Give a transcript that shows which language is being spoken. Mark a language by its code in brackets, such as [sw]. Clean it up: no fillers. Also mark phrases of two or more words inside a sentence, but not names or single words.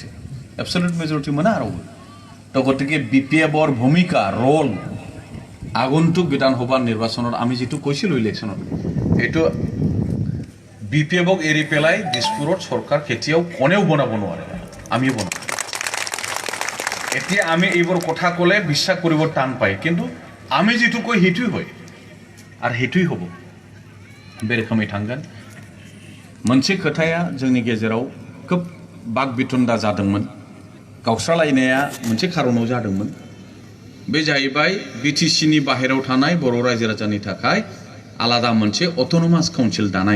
[en] absolute majority [as] মানে আৰু তো গতিকে BPFৰ ভূমিকা ৰোল আগন্তুক বিধানসভা নিৰ্বাচনত আমি যিটো কৈছিলোঁ ইলেকশ্যনত, এইটো BPFক এৰি পেলাই দিছপুৰত চৰকাৰ কেতিয়াও কোনেও বনাব নোৱাৰে, আমি বনাম। এতিয়া আমি এইবোৰ কথা ক'লে বিশ্বাস কৰিব টান পায়, কিন্তু আমি যিটো কয় সেইটোৱেই হয় আৰু সেইটোৱেই হ'ব। [brx] बे रोखोमै थांगोन। मोनसे खोथाया जोंनि गेजेराव खोब बाग बिथुन्दा जादोंमोन, गावस्रालायनाया मोनसे खारनाव जादोंमोन। बे जाहैबाय BTCनि बाहेरायाव थानाय बर' रायजो राजानि थाखाय आलादा मोनसे [en] autonomous council [brx] दानाय।